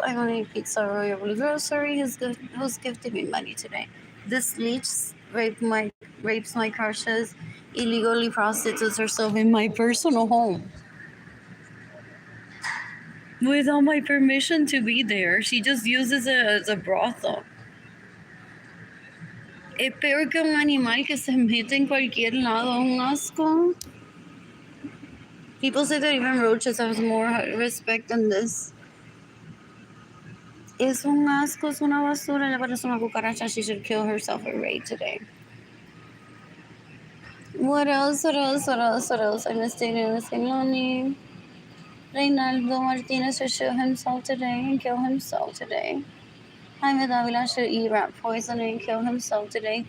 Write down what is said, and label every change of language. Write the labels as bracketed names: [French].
[English] I'm gonna eat pizza Royal Grocery. Who's gifting me money today? This leech rapes my crushes, illegally prostitutes herself in my personal home without my permission to be there. She just uses it as a brothel. [Spanish] Es peor que un animal que se mete en cualquier lado, un asco. [English] People say that even roaches have more respect than this. [Spanish] Es un asco, es una basura, le parece una cucaracha. [English] She should kill herself or raid today. What else? What else? What else? What else? I missed Lonnie. Reynaldo Martinez should shoot himself today and kill himself today. Jaime Davila should eat rat poison and kill himself today.